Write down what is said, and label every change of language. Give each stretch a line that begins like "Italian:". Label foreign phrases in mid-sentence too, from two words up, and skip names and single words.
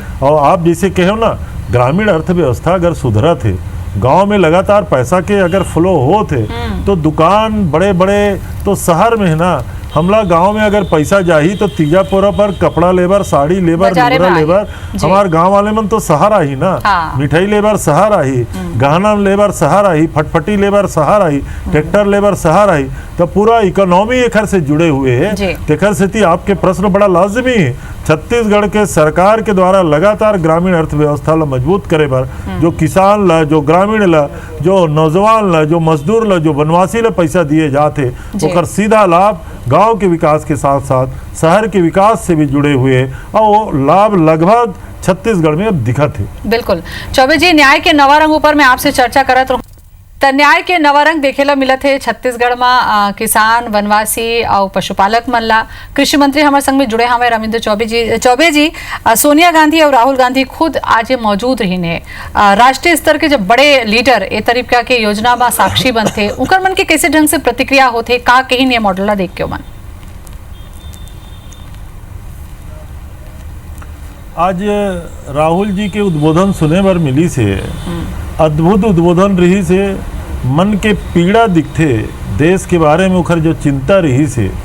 Chhattisgarhi: और आप जैसे कहो ना, ग्रामीण अर्थव्यवस्था अगर सुधरत है, गांव में लगातार पैसा के अगर फ्लो हो थे तो दुकान बड़े बड़े तो शहर में है ना, हमला गांव में अगर पैसा जाही तो तीजा पोरा पर कपड़ा लेबर, साड़ी लेबर, लुगड़ा लेबर, हमार गांव वाले मन तो सहारा ही ना। मिठाई लेबर सहारा ही, गहना लेबर सहारा ही, फटफटी लेबर सहारा ही, ट्रैक्टर लेबर सहारा ही, तो पूरा इकोनॉमी एकर से जुड़े हुए है। तेकर से आपके प्रश्न बड़ा लाजमी है। छत्तीसगढ़ के सरकार के द्वारा लगातार ग्रामीण अर्थव्यवस्था ला मजबूत करे बर जो किसान ला, जो ग्रामीण ला, जो नौजवान ला, जो मजदूर ला, जो वनवासी ला पैसा दिए जाते ओकर सीधा लाभ गांव के विकास के साथ साथ शहर के विकास से भी जुड़े हुए और वो लाभ लगभग छत्तीसगढ़ में अब दिखत है। बिल्कुल चौबे जी, न्याय के नवा रंग ऊपर मैं आपसे चर्चा करत रहूं तो न्याय के नवा रंग देखेला मिलत है छत्तीसगढ़ में। किसान, वनवासी और पशुपालक मन ला कृषि मंत्री हमारे संग में जुड़े हमें रविंद्र चौबे जी। चौबे जी, सोनिया गांधी और राहुल गांधी खुद आज मौजूद रही ने। राष्ट्रीय स्तर के जब बड़े लीडर ए तरीका के योजना में साक्षी बनते उनकर मन के कैसे ढंग से प्रतिक्रिया होते का कहीं ने मॉडल देख के मन? आज राहुल जी के उद्बोधन सुने बर मिली से अद्भुत उद्बोधन रही से मन के पीड़ा दिखते, देश के बारे में उखर जो चिंता रही से,